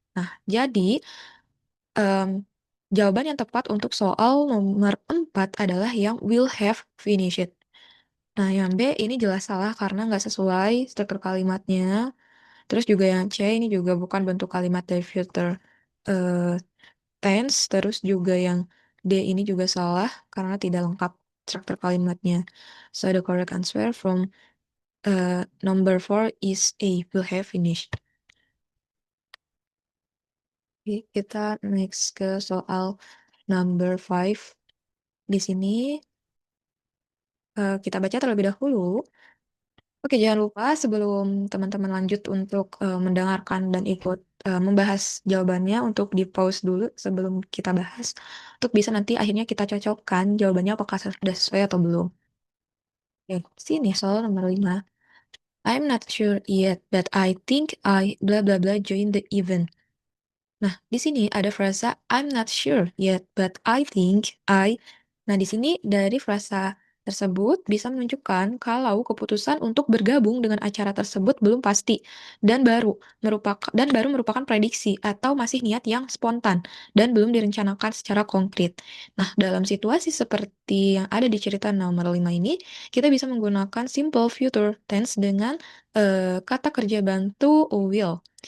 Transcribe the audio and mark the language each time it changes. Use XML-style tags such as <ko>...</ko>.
<id>Nah, jadi jawaban yang tepat untuk soal nomor 4 adalah yang</id> <en>will have finished.</en> <id>Nah, yang B ini jelas salah karena nggak sesuai struktur kalimatnya. Terus juga yang C ini juga bukan bentuk kalimat dari future eh, tense. Terus juga yang D ini juga salah karena tidak lengkap struktur kalimatnya.</id> <en>So the correct answer from number 4 is A, will have finished.</en> <id>Oke, kita next ke soal number 5. Di sini kita baca terlebih dahulu. Oke, jangan lupa sebelum teman-teman lanjut untuk mendengarkan dan ikut membahas jawabannya, untuk di-pause dulu sebelum kita bahas, untuk bisa nanti akhirnya kita cocokkan jawabannya apakah sudah sesuai atau belum. Oke, sini soal nomor 5.</id> <en>I'm not sure yet, but I think I blah blah blah join the event.</en> <id>Nah, di sini ada frasa</id> <en>I'm not sure yet, but I think I.</en> <id>Nah, di sini dari frasa tersebut bisa menunjukkan kalau keputusan untuk bergabung dengan acara tersebut belum pasti dan baru merupakan prediksi atau masih niat yang spontan dan belum direncanakan secara konkret. Nah, dalam situasi seperti yang ada di cerita nomor 5 ini, kita bisa menggunakan simple future tense dengan kata kerja bantu will.</id>